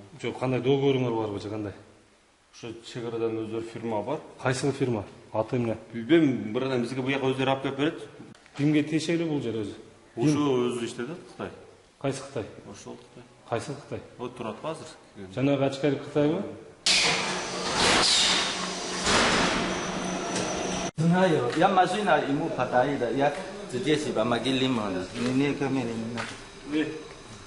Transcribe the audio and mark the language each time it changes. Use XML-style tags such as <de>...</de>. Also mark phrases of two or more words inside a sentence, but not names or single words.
<ky>Жок, кандай договоруңар барбы же кандай? Ошо чек-арадан өздөрү фирма бар. Кайсы фирма? Аты эмне? Билбейм, бирден бизге буяка өздөрү алып келип берет. Кимге тиешелүү бул жер өзү? Ошо өзү иштейт, Кытай. Кайсы Кытай? Ошол Кытай. Кайсы Кытай? Вот турат азыр. Жанагы ачкарик Кытайбы?</ky> <ru>Знаю, я машина ему подарила, я здесь помогли ему. Не ко мне.</ru>